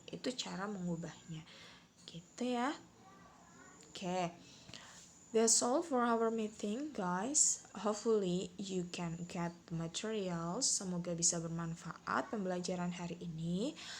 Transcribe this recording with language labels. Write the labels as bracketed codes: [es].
[id] Itu cara mengubahnya gitu ya. Oke. [en] That's all for our meeting, guys. Hopefully you can get the materials. [id] Semoga bisa bermanfaat pembelajaran hari ini.